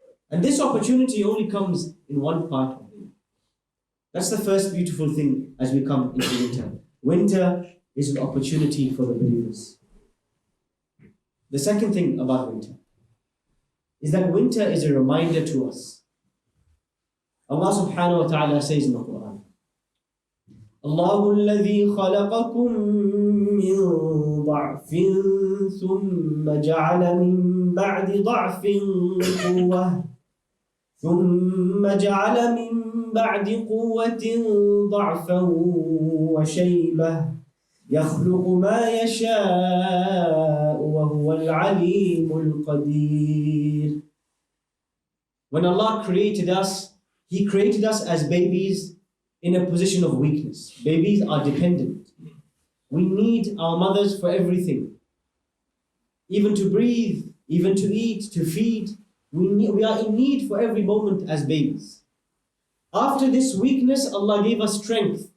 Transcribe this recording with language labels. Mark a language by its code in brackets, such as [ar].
[en] And this opportunity only comes in one part of the year. That's the first beautiful thing as we come into winter. Winter is an opportunity for the believers. The second thing about winter is that winter is a reminder to us. Allah subhanahu wa ta'ala says in the Qur'an, [ar] الله الذي خلقكم من ضعف ثم جعل من بعد ضعف قوة ثم جعل من بعد قوة ضعفا وشيبة يخلق ما يشاء وهو العليم القدير. [en] When Allah created us, He created us as babies in a position of weakness. Babies are dependent. We need our mothers for everything. Even to breathe, even to eat, to feed. We are in need for every moment as babies. After this weakness, Allah gave us strength.